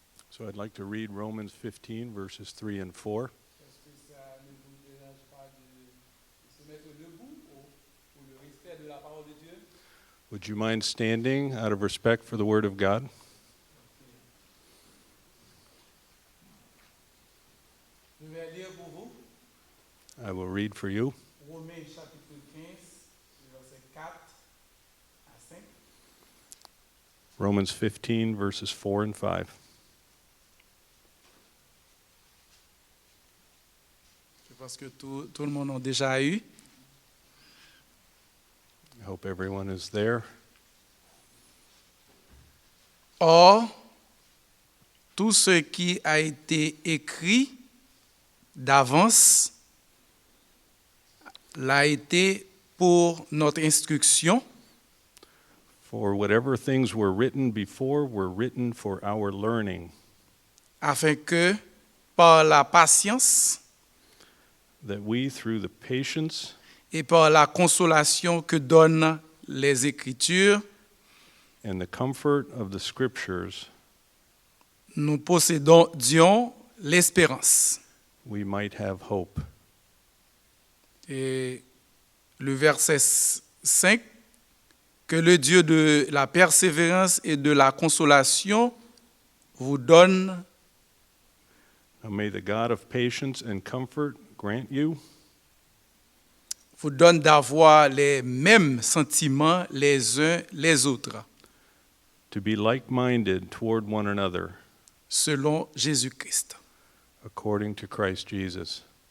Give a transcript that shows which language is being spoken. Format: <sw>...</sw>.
<en>So I'd like to read Romans 15, verses 3 and 4.</en> <fr>Est-ce que ça ne vous dérange pas de se mettre debout pour le respect de la parole de Dieu?</fr> <en>Would you mind standing out of respect for the Word of God?</en> <fr>Je vais lire pour vous</fr> <en>I will read for you.</en> <fr>Romains chapitre 15, versets 4 à 5.</fr> <en>Romans 15, verses 4 and 5.</en> <fr>Je pense que tout le monde a déjà eu.</fr> <en>I hope everyone is there.</en> <fr>Or, tout ce qui a été écrit d'avance l'a été pour notre instruction,</fr> <en>For whatever things were written before were written for our learning,</en> <fr>afin que, par la patience</fr> <en>that we, through the patience</en> <fr>et par la consolation que donnent les Écritures,</fr> <en>and the comfort of the Scriptures,</en> <fr>nous possédions l'espérance.</fr> <en>we might have hope.</en> <fr>Et le verset 5, que le Dieu de la persévérance et de la consolation vous donne</fr> <en>Now may the God of patience and comfort grant you</en> <fr>d'avoir les mêmes sentiments les uns les autres,</fr> <en>to be like-minded toward one another,</en> <fr>selon Jésus-Christ.</fr> <en>according to Christ Jesus.</en>